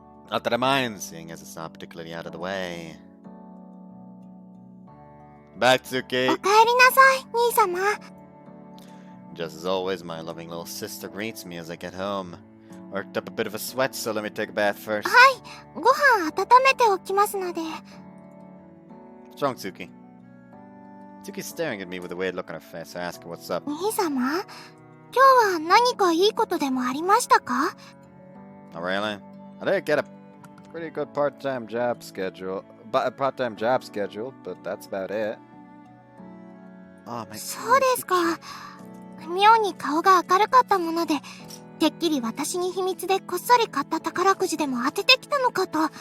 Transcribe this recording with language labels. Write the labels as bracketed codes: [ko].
[en] Not that I mind, seeing as it's not particularly out of the way. Back, Tsuki! [ja] おかえりなさい兄様 [en] Just as always, my loving little sister greets me as I get home. Worked up a bit of a sweat, so let me take a bath first. [ja] はいご飯温めておきますので [en] What's wrong, Tsuki? Tsuki's staring at me with a weird look on her face. I ask her what's up. [ja] 兄様今日は何かいいことでもありましたか [en] Oh, really? I did get a pretty good part-time job schedule. But that's about it. Oh, my [ja] そうですか妙に顔が明るかったものでてっきり私に秘密でこっそり買った宝くじでも当ててきたのかと